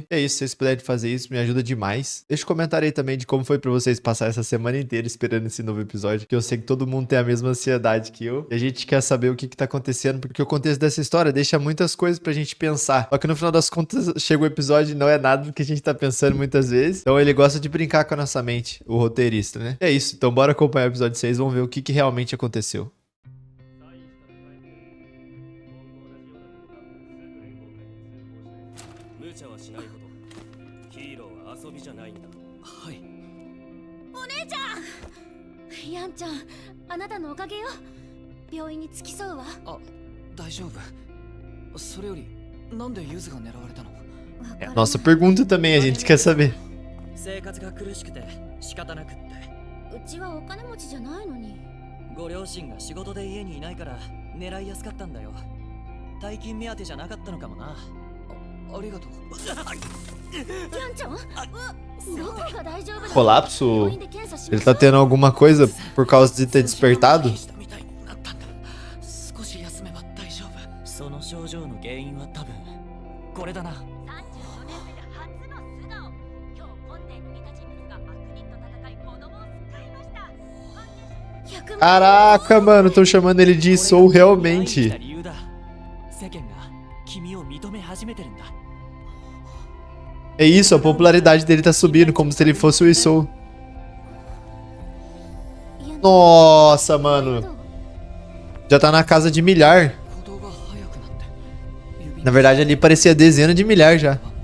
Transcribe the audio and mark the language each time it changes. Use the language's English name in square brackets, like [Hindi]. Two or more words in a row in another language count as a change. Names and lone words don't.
[Portuguese] É isso, se vocês puderem fazer isso, me ajuda demais. Deixa um comentário aí também de como foi pra vocês passar essa semana inteira esperando esse novo episódio, que eu sei que todo mundo tem a mesma ansiedade que eu. E a gente quer saber o que tá acontecendo, porque o contexto dessa história deixa muitas coisas pra gente pensar. Só que no final das contas, chega o episódio e não é nada do que a gente tá pensando muitas vezes. Então ele gosta de brincar com a nossa mente, o roteirista, né? É isso, então bora acompanhar o episódio 6, vamos ver o que realmente aconteceu. [Japanese] 無茶はしないほどヒーローは遊びじゃないんだ。はい。お姉ちゃん、ヤンちゃん、あなたのおかげよ。病院に付き添うわ。あ、大丈夫。それよりなんでユズが狙われたの？ [Portuguese] É a nossa pergunta também, a gente quer saber. [Japanese] 生活が苦しくて仕方なくって。うちはお金持ちじゃないのに。ご両親が仕事で家にいないから狙いやすかったんだよ。大金目当てじゃなかったのかもな。ありがとう。ヤンちゃん、どこが大丈夫なの？ [Portuguese] Colapso? Ele tá tendo alguma coisa por causa de ter despertado? [Japanese] 少し休めば大丈夫。その症状の原因は多分これだな。 34年目で初の素顔。今日本殿に似た人物が悪人と戦い子供を救いました。 [Portuguese] Caraca, mano, tô chamando ele de Soul realmente. [Japanese] 理由だ。世間が君を認め始めてるんだ。 [Portuguese] É isso, a popularidade dele tá subindo, como se ele fosse o Isou. Nossa, mano. Já tá na casa de milhar. Na verdade, ali parecia dezena de milhar já.